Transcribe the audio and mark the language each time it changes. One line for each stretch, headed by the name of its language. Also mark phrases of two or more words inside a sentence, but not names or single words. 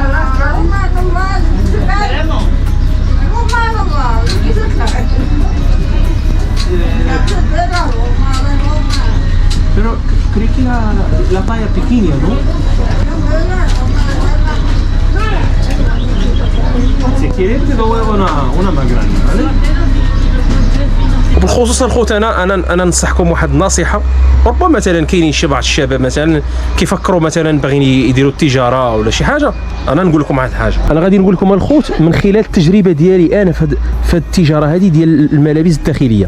Spanish: Pero creo que la talla pequeña, ¿no? Si quieres te doy una más grande, ¿vale?
Arabic: وبالخصوص الخوت انا ننصحكم واحد النصيحه. ربما مثلا كاينين شي بعض الشباب مثلا كيفكروا مثلا باغيين يديروا التجاره ولا شي حاجه. انا نقول لكم واحد الحاجه، انا غادي نقول لكم الخوت من خلال التجربه ديالي انا في التجاره هذه ديال الملابس الداخليه.